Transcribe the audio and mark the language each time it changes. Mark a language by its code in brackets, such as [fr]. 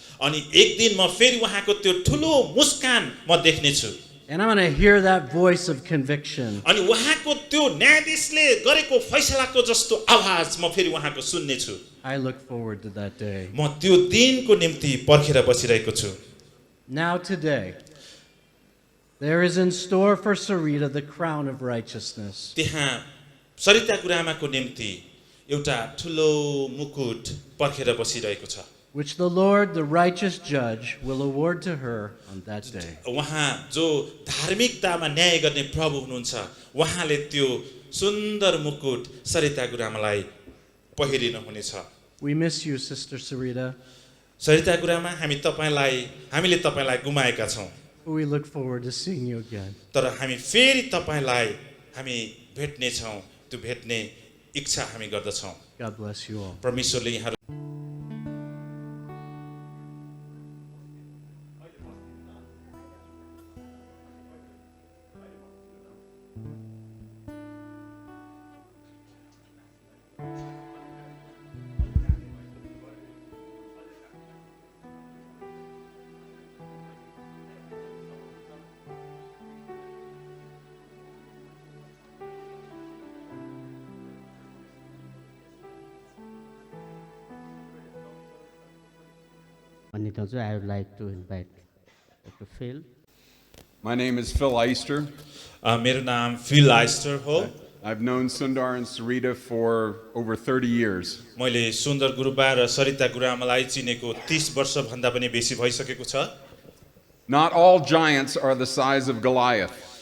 [ne] अनि एक दिन म फेरि उहाँको त्यो ठुलो मुस्कान म देख्ने छु। [en] And I'm going to hear that voice of conviction. [ne] अनि उहाँको त्यो न्यायाधीशले गरेको फैसलाको जस्तो आवाज म फेरि उहाँको सुन्ने छु। [en] I look forward to that day. [ne] म त्यो दिनको निम्ति पर्खेर बसिरहेको छु। [en] Now today, there is in store for Sareeta the crown of righteousness. [ne] त्यहाँ सरिता गुरुआमाको निम्ति एउटा ठुलो मुकुट पर्खेर बसिरहेको छ, [en] which the Lord, the righteous judge, will award to her on that day. [ne] उहाँ जो धार्मिकतामा न्याय गर्ने प्रभु हुनुहुन्छ, उहाँले त्यो सुन्दर मुकुट सरिता गुरुआमालाई पहिरिनु हुनेछ। [en] We miss you, Sister Sareeta. [ne] Sarita गुरुआमा हामीले तपाईलाई गुमाएका छौं। [en] We look forward to seeing you again. [ne] तर हामी फेरि तपाईलाई हामी भेट्ने छौं, त्यो भेट्ने इच्छा हामी गर्दछौं। [en] God bless you all. [ne] परमेश्वरले यहाँ अनि दाजु [en] I would like to invite Dr. Phil. My name is Phil Eister. [ne] मेरो नाम फिल आइस्टर हो। [en] I've known Sundar and Sareeta for over 30 years. [ne] मैले सुन्दर गुरुबा र सरिता गुरुआमालाई चिनेको 30 वर्ष भन्दा पनि बेसी भइसकेको छ। [en] Not all giants are the size of Goliath.